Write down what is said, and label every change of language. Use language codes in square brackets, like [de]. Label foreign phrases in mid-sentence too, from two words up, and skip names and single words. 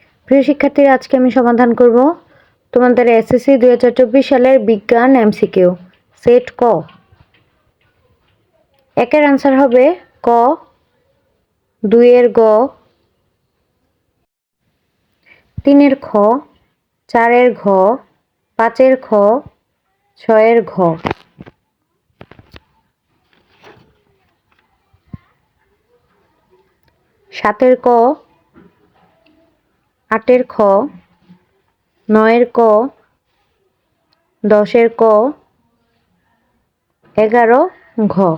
[bn] প্রিয় শিক্ষার্থীরা, আজকে আমি সমাধান করব তোমাদের এসএসসি 2024 সালের বিজ্ঞান [en] MCQ set [bn] ক। একের আনসার হবে ক, দুইয়ের গ, তিনের খ, চারের ঘ, পাঁচের খ, ছয়ের ঘ। সাতের ক, আটের খ, নয়ের ক, দশের ক, 11 ঘ।